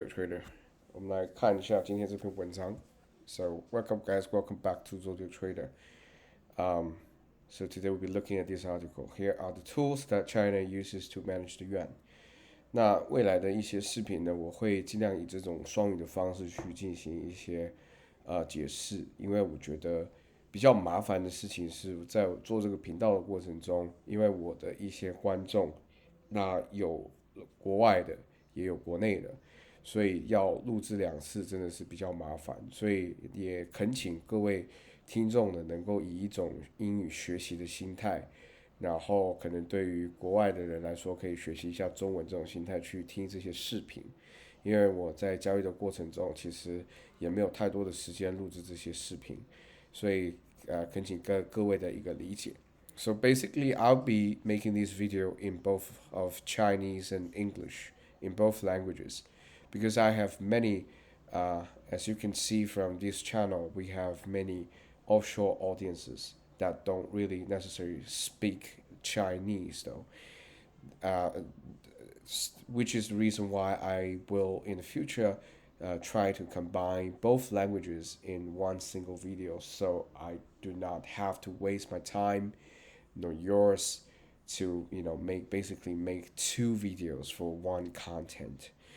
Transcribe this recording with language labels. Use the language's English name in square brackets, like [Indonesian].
[Chinese] Trader，我们来看一下今天这篇文章。 [English] So welcome guys, welcome back to Zodiac Trader. So today we'll be looking at this article. Here are the tools that China uses to manage the yuan. [Chinese] 那未来的一些视频呢，我会尽量以这种双语的方式去进行一些解释，因为我觉得比较麻烦的事情是在我做这个频道的过程中，因为我的一些观众，那有国外的，也有国内的。所以要录制2次真的是比较麻烦，所以也恳请各位听众呢，能够以一种英语学习的心态，然后可能对于国外的人来说，可以学习一下中文这种心态去听这些视频，因为我在交易的过程中，其实也没有太多的时间录制这些视频，所以恳请各位的一个理解。 [English] So basically, I'll be making this video in both of Chinese and English, in both languages. Because I have many, as you can see from this channel, we have many offshore audiences that don't really necessarily speak Chinese, though, which is the reason why I will in the future try to combine both languages in one single video so I do not have to waste my time nor yours to make 2 videos for one content.